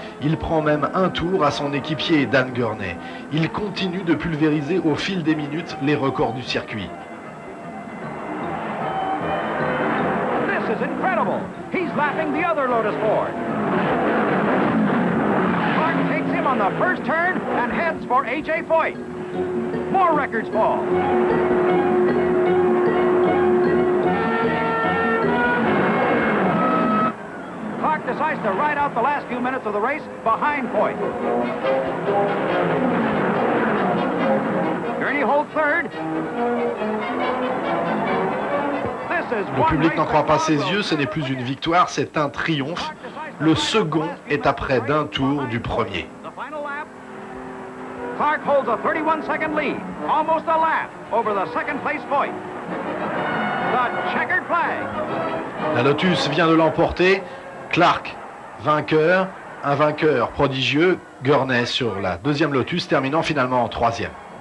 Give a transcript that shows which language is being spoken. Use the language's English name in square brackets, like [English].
[French] Il prend même un tour à son équipier Dan Gurney. Il continue de pulvériser au fil des minutes les records du circuit. [English] This is incredible. He's lapping the other Lotus Ford. On the first turn and heads for A.J. Foyt. More records fall. Clark decides to ride out the last few minutes of the race behind Foyt. Gurney holds third. [French] Le public n'en croit pas ses yeux, ce n'est plus une victoire, c'est un triomphe. Le second est à près d'un tour du premier. [English] Clark holds a 31-second lead, almost a lap over the second-place Foyt. The checkered flag. [French] La Lotus vient de l'emporter. Clark, vainqueur, un vainqueur prodigieux. Gurney sur la deuxième Lotus, terminant finalement en troisième.